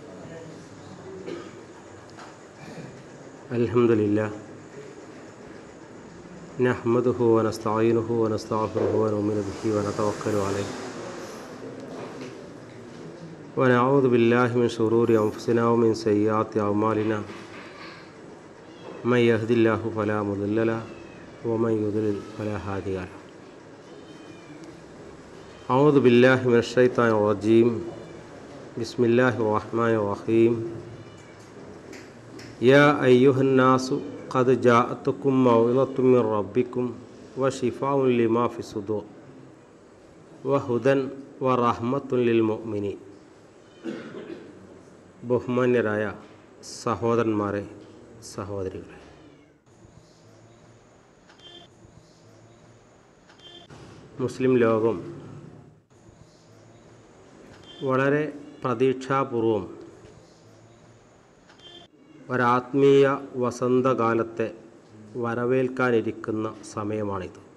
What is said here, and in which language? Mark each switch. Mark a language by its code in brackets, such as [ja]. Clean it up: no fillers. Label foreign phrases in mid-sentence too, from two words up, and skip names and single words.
[ar] الحمد لله نحمده ونستعينه ونستغفره ونؤمن به ونتوكل عليه ونعوذ بالله من شرور أنفسنا ومن سيئات أعمالنا من يهده الله فلا مضل له ومن يضلل فلا هادي له. أعوذ بالله من الشيطان الرجيم بسم الله الرحمن الرحيم يا أيها الناس قد جاءتكم موعظة من ربكم وشفاء لما في الصدور وهدى ورحمة للمؤمنين. [ml] ബഹുമാന്യരായ സഹോദരന്മാരെ, സഹോദരികളെ, മുസ്ലിം ലോകം വളരെ പ്രതീക്ഷാപൂർവം ഒരാത്മീയ വസന്തകാലത്തെ വരവേൽക്കാനിരിക്കുന്ന സമയമാണിത്.